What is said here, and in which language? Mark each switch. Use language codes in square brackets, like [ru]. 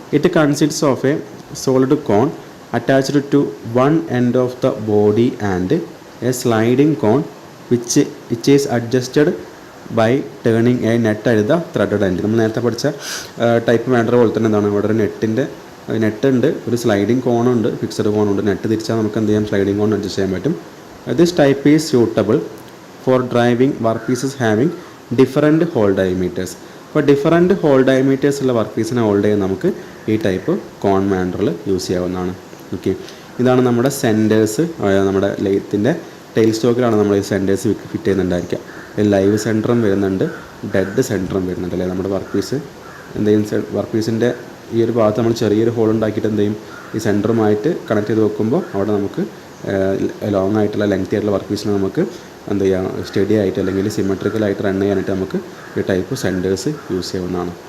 [en] It consists of a solid cone attached to one end of the body and a sliding cone which is adjusted by turning a nut at the threaded end. [ml] നമ്മൾ നേരത്തെ പഠിച്ച type മാൻഡറൽ പോലെ തന്നെ എന്താണ്, ഇവിടെ ഒരു net ഉണ്ട്, ഒരു സ്ലൈഡിങ് കോണുണ്ട്, ഫിക്സഡ് കോണുണ്ട്. നെറ്റ് തിരിച്ചാൽ നമുക്ക് എന്ത് ചെയ്യാം, സ്ലൈഡിങ് കോൺ അഡ്ജസ്റ്റ് ചെയ്യാൻ പറ്റും. [en] This type is suitable for driving workpieces having different hole diameters. [ml] അപ്പോൾ ഡിഫറൻറ്റ് ഹോൾ ഡയമീറ്റേഴ്സ് ഉള്ള വർക്ക് പീസിനെ ഹോൾഡ് ചെയ്യാൻ നമുക്ക് ഈ ടൈപ്പ് കോൺ മാൻഡറിൽ യൂസ് ചെയ്യാവുന്നതാണ്. ഓക്കെ, ഇതാണ് നമ്മുടെ സെൻറ്റേഴ്സ്. നമ്മുടെ ലെയ്ത്തിൻ്റെ ടെയിൽ സ്റ്റോക്കിലാണ് നമ്മൾ ഈ സെൻറ്റേഴ്സ് ഫിറ്റ് ചെയ്യുന്നുണ്ടായിരിക്കുക. ലൈവ് സെൻറ്ററും വരുന്നുണ്ട്, ഡെഡ് സെൻറ്ററും വരുന്നുണ്ട് അല്ലേ. നമ്മുടെ വർക്ക് പീസ് എന്തെങ്കിലും വർക്ക് പീസിൻ്റെ ഈ ഒരു ഭാഗത്ത് നമ്മൾ ചെറിയൊരു ഹോൾ ഉണ്ടാക്കിയിട്ട് എന്ത് ചെയ്യും, ഈ സെൻറ്ററുമായിട്ട് കണക്ട് ചെയ്ത് വെക്കുമ്പോൾ അവിടെ നമുക്ക് ലോങ് ആയിട്ടുള്ള ലെങ്തി ആയിട്ടുള്ള വർക്ക് പീസിനെ നമുക്ക് എന്ത് ചെയ്യാം, സ്റ്റഡി ആയിട്ട് അല്ലെങ്കിൽ സിമെട്രിക്കലായിട്ട് റൺ ചെയ്യാനായിട്ട് നമുക്ക് ഈ ടൈപ്പ് സെൻറ്റേഴ്സ് യൂസ് ചെയ്യാവുന്നതാണ്.